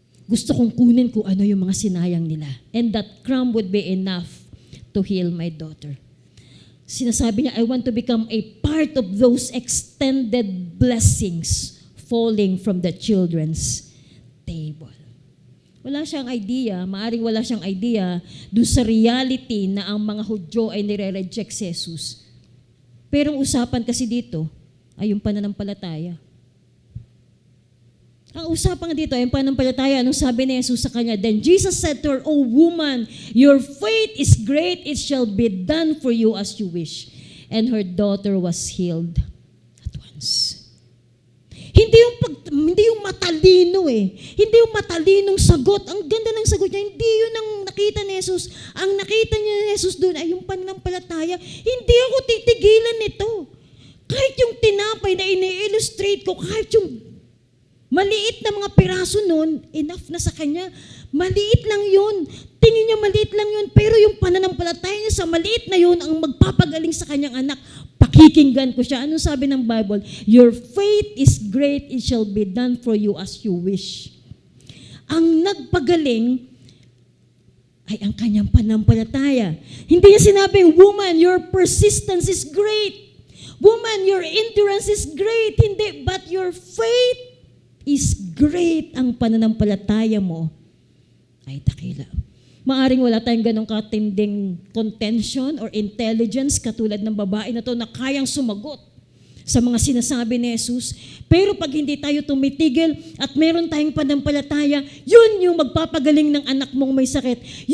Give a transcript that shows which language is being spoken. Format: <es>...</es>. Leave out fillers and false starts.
<tl>Gusto kong kunin kung ano yung mga sinayang nila.</tl> <en>And that crumb would be enough to heal my daughter.</en> <tl>Sinasabi niya,</tl> <en>I want to become a part of those extended blessings falling from the children's table.</en> <tl>Wala siyang idea, maaring wala siyang idea doon sa reality na ang mga Hudyo ay nire-reject si Jesus. Pero ang usapan kasi dito ay yung pananampalataya. Ang usapan dito ay yung pananampalataya. Anong sabi ni Jesus sa kanya?</tl> <en>Then Jesus said to her, O woman, your faith is great, it shall be done for you as you wish. And her daughter was healed at once.</en> <tl>Hindi yung matalino Hindi yung matalinong sagot. Ang ganda ng sagot niya. Hindi yun ang nakita ni Jesus. Ang nakita niya ni Jesus doon ay yung pananampalataya. Hindi ako titigilan nito. Kahit yung tinapay na ini-illustrate ko, kahit yung maliit na mga piraso nun, enough na sa kanya. Maliit lang yun. Tingin niya maliit lang yun. Pero yung pananampalataya niya sa maliit na yun ang magpapagaling sa kanyang anak. Pakikinggan ko siya. Anong sabi ng Bible?</tl> <en>Your faith is great, it shall be done for you as you wish.</en> <tl>Ang nagpagaling ay ang kanyang pananampalataya. Hindi niya sinabing,</tl> <en>woman, your persistence is great. Woman, your endurance is great.</en> <tl>Hindi,</tl> <en>but your faith is great.</en> <tl>Ang pananampalataya mo ay dakila. Maaring wala tayong ganong katinding contention or intelligence katulad ng babae na to na kayang sumagot sa mga sinasabi ni Jesus. Pero pag hindi tayo tumitigil at meron tayong pananampalataya, yun yung magpapagaling ng anak mong may sakit.</tl>